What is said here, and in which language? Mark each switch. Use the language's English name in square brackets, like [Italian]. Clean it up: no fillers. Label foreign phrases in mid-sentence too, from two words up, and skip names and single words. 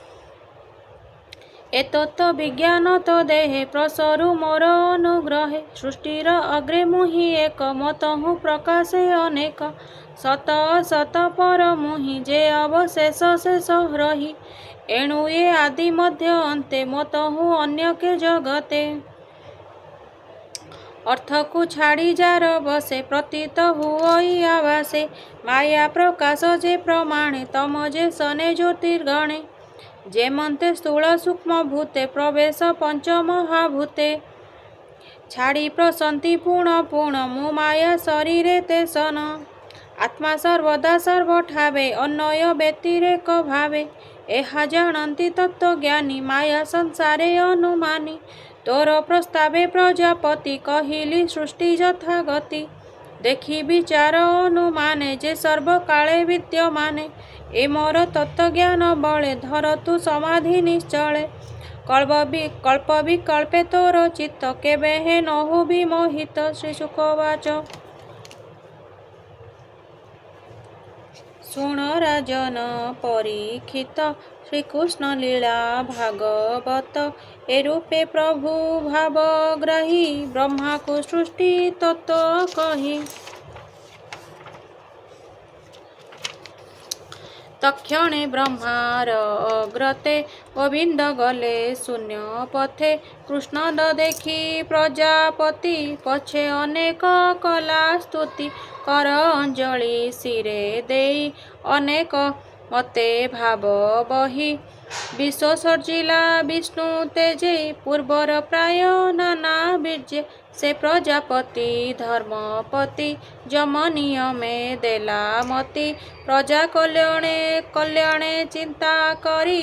[Odia] ଏ ତତ୍ୱ ବିଜ୍ଞାନ ତୋ ଦେହେ ପ୍ରସରୁ ମୋର ଅନୁଗ୍ରହେ ସୃଷ୍ଟିର ଅଗ୍ରେ ମୁହି ଏକ ମତହୁ ପ୍ରକାଶେ ଅନେକ ସତ ଅସତ ପର ମୁହି ଯେ ଅବଶେଷ ଶେଷ ରହି ଏଣୁ ଏ ଆଦି ମଧ୍ୟ ଅନ୍ତେ ମତହୁ ଅନ୍ୟ କେ ଜଗତେ ଅର୍ଥ କୋ ଛାଡ଼ି ଯାର ବସେ ପ୍ରତୀତ ହୁଇ ଆବାସେ ମାୟା ପ୍ରକାଶ ଯେ ପ୍ରମାଣେ ତମ ଯେ ସନେ ଜ୍ୟୋତିର୍ଗଣେ ଯେ ମନ୍ତେ ସ୍ଥୂଳ ସୂକ୍ଷ୍ମ ଭୂତେ ପ୍ରବେଶ ପଞ୍ଚ ମହାଭୂତେ ଛାଡ଼ି ପ୍ରସନ୍ତି ପୂର୍ଣ୍ଣ ପୂର୍ଣ୍ଣ ମୁ ମାୟା ଶରୀରେ ତେ ସନ ଆତ୍ମା ସର୍ବଦା ସର୍ବଠାବେ ଅନ୍ୱୟ ବ୍ୟତିରେକ ଭାବେ ଏହା ଜାଣନ୍ତି ତତ୍ୱଜ୍ଞାନୀ ମାୟା ସଂସାରେ ଅନୁମାନୀ ତୋର ପ୍ରସ୍ତାବେ ପ୍ରଜାପତି କହିଲି ସୃଷ୍ଟି ଯଥା ଗତି ଦେଖି ବିଚାର ଅନୁମାନେ ଯେ ସର୍ବକାଳେ ବିଦ୍ୟମାନେ ଏ ମୋର ତତ୍ୱଜ୍ଞାନ ବଳେ ଧର ତୁ ସମାଧି ନିଶ୍ଚଳେ କଳ୍ପ ବିକଳ୍ପେ ତୋର ଚିତ୍ତ କେବେ ହେ ନହୁ ବିମୋହିତ। ଶ୍ରୀ ଶୁକବାଚ ଶୁଣ ରାଜନ ପରୀକ୍ଷିତ ଶ୍ରୀକୃଷ୍ଣ ଲୀଳା ଭାଗବତ ଏ ରୂପେ ପ୍ରଭୁ ଭାବଗ୍ରାହୀ ବ୍ରହ୍ମା କୋ ସୃଷ୍ଟି ତତ୍ୱ କହି ତକ୍ଷଣେ ବ୍ରହ୍ମାର ଅଗ୍ରତେ ଗୋବିନ୍ଦ ଗଲେ ଶୂନ୍ୟ ପଥେ କୃଷ୍ଣ ଦେଖି ପ୍ରଜାପତି ପଛେ ଅନେକ କଲା ସ୍ତୁତି କର ଅଞ୍ଜଳି ଶିରେ ଦେଇ ଅନେକ ମତେ ଭାବ ବହି ବିଶ୍ୱ ସର୍ଜିଲା ବିଷ୍ଣୁ ତେଜେ ପୂର୍ବର ପ୍ରାୟ ନାନା ବୀଜେ ସେ ପ୍ରଜାପତି ଧର୍ମପତି ଯମ ନିୟମେ ଦେଲା ମତି ପ୍ରଜା କଲ୍ୟାଣେ ଚିନ୍ତା କରି